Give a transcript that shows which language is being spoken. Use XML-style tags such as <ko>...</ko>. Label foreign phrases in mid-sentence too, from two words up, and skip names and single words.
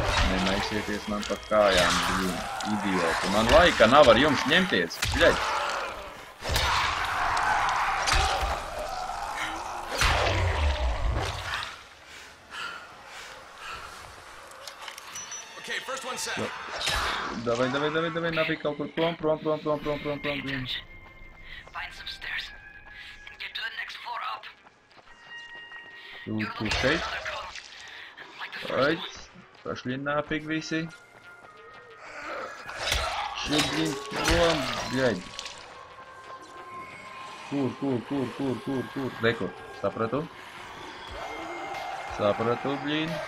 <lv>Nemaisieties man pa kājām, idioti. Man laika nav ar jums ņemties. Bļaļ.</lv> <en>Okay, first one set.</en> <ru>давай, нафиг</ru> <lv>kaut kur prom.</lv> <en>Find some stairs and get to the next floor up.</en> <lv>Tu šeit. Ait,</lv> <ru>пошли нафиг</ru> <lv>visi. Šeit, blin, prom, bļaļ. Kur. Reku, sapratu, blin.</lv>